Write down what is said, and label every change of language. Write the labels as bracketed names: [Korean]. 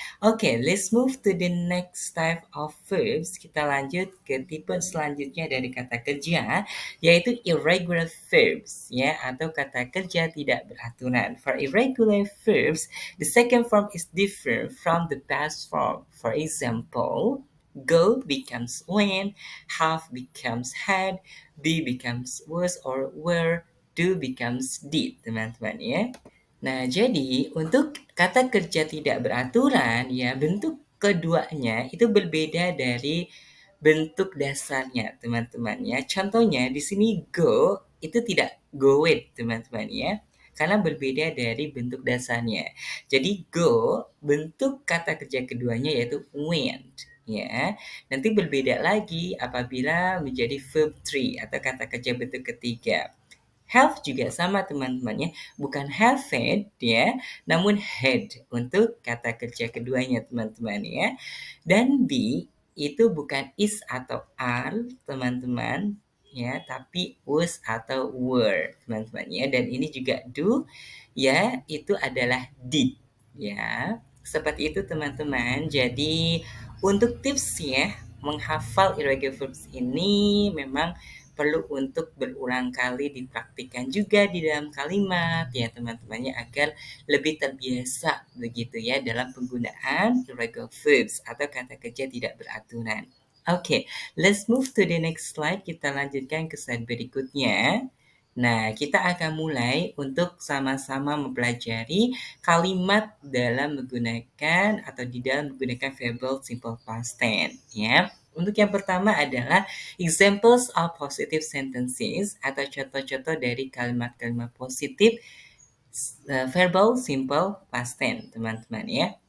[English] Oke, let's move to the next type of verbs. [Indonesian] Kita lanjut ke tipe selanjutnya dari kata kerja, yaitu irregular verbs ya atau kata kerja tidak beraturan. [English] For irregular verbs, the second form is different from the past form. For example, go becomes went, have becomes had, be becomes was or were, do becomes did, [Indonesian] teman-teman ya. Nah, jadi untuk kata kerja tidak beraturan ya, bentuk keduanya itu berbeda dari bentuk dasarnya, teman-teman ya. Contohnya di sini go itu tidak goed, teman-teman ya. Karena berbeda dari bentuk dasarnya. Jadi go, bentuk kata kerja keduanya yaitu went ya. Nanti berbeda lagi apabila menjadi verb 3 atau kata kerja bentuk ketiga. Have juga sama teman-teman ya, bukan have had ya, namun had untuk kata kerja keduanya teman-teman ya. Dan be itu bukan is atau are teman-teman ya, tapi was atau were teman-teman ya. Dan ini juga do ya, itu adalah did ya. Seperti itu teman-teman. Jadi untuk tips ya, menghafal irregular verbs ini memang perlu untuk berulang kali dipraktikkan juga di dalam kalimat ya teman-temannya agar lebih terbiasa begitu ya dalam penggunaan irregular verbs atau kata kerja tidak beraturan. [English] Oke, let's move to the next slide. [Indonesian] Kita lanjutkan ke slide berikutnya. Nah, kita akan mulai untuk sama-sama mempelajari kalimat dalam menggunakan atau di dalam menggunakan verbal simple past tense ya. Untuk yang pertama adalah [English] examples of positive sentences [Indonesian] atau contoh-contoh dari kalimat-kalimat positif verbal simple past tense, teman-teman ya.